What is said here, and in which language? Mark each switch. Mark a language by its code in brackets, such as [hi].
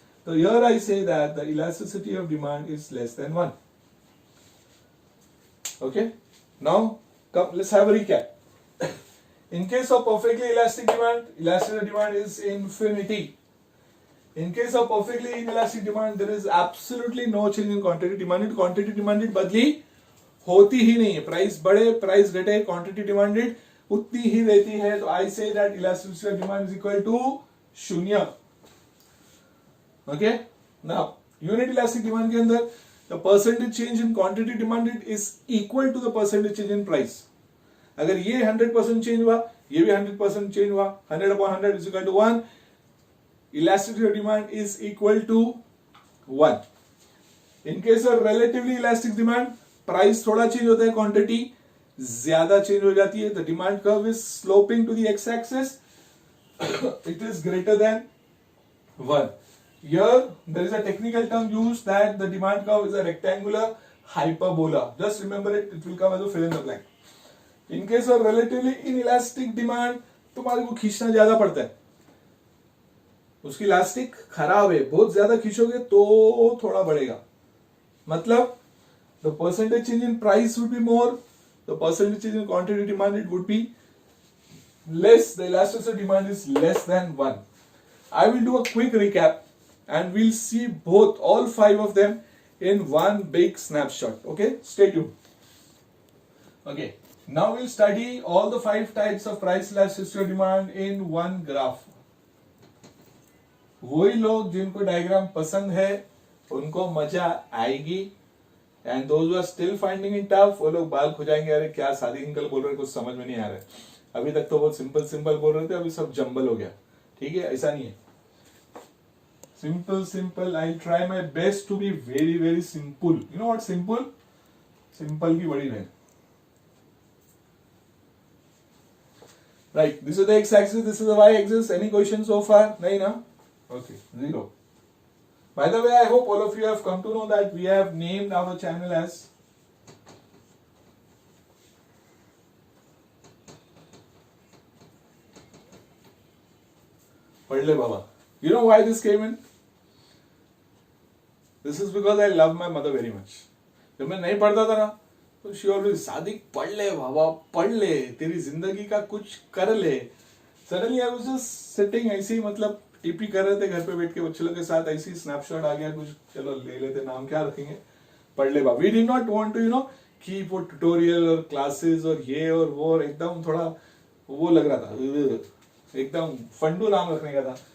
[en] So here I say that the elasticity of demand is less than 1. Okay, now let's have a recap. In case of perfectly elastic demand, elasticity of demand is infinity. In case of perfectly inelastic demand, there is absolutely no change in quantity demanded. [hi] Quantity demanded बदली होती ही नहीं है. Price बढ़े, price घटे, quantity demanded उतनी ही रहती है. [en] तो I say that elasticity of demand is equal to 0. Okay, now unit elastic demand [hi] के अंदर [en] The percentage change in quantity demanded is equal to the percentage change in price. [hi] अगर ये 100% चेंज हुआ, ये भी 100% चेंज हुआ, [en] 100 upon 100 is equal to 1. Elasticity of demand is equal to 1. In case of relatively elastic demand, [hi] price थोड़ा change होता है, quantity ज्यादा चेंज हो जाती है. [en] The demand curve is sloping to the x axis, it is greater than 1. Here there is a technical term used that the demand curve is a rectangular hyperbola. Just remember it, it will come as a fill in the blank. In case of relatively inelastic demand, [hi] तुम्हारे को खींचना ज्यादा पड़ता है, उसकी elastic खराब है, बहुत ज्यादा खींचोगे तो थोड़ा बढ़ेगा. [en] मतलब the percentage change in price would be more, the percentage change in quantity demanded would be less, the elasticity of demand is less than 1. I will do a quick recap and we'll see both, all 5 of them in one big snapshot. Okay, stay tuned. Okay, now we'll study all the 5 types of price elasticity of demand in one graph. [hi] वही लोग जिनको diagram पसंद है उनको मजा आएगी। [en] and those who are still finding it tough, [hi] वो लोग बाल खुजाएंगे, अरे क्या सादी अंकल बोल रहे हैं, कुछ समझ में नहीं आ रहा है। अभी तक तो बहुत सिंपल सिंपल बोल रहे थे, अभी सब जंबल हो गया। ठीक है, ऐसा नहीं है। [en] Simple simple, I try my best to be very very simple. You know what simple? [hi] Simple की बड़ी बहन। [en] Right, this is the x-axis, this is the y-axis. Any questions so far? [hi] Nahi na? [en] Okay, 0. By the way, I hope all of you have come to know that we have named our channel as Padle Baba. You know why this came in? This is because I love my mother very much. [hi] जब मैं नहीं पढ़ता था ना, तो [en] she always [hi] Sadiq पढ़ ले बाबा, पढ़ ले, तेरी जिंदगी का कुछ कर ले। [en] suddenly I was just sitting [hi] ऐसे ही, मतलब टीपी कर रहे थे घर पे बैठ के बच्चे लोग के साथ, ऐसे ही स्नैपशॉट आ गया कुछ, चलो ले लेते, नाम क्या रखेंगे, पढ़ ले बाबा। [en] we did not want to you know keep [hi] वो ट्यूटोरियल और क्लासेस और ये और वो, एकदम थोड़ा वो लग रहा था, एकदम फंडू नाम रखने का था।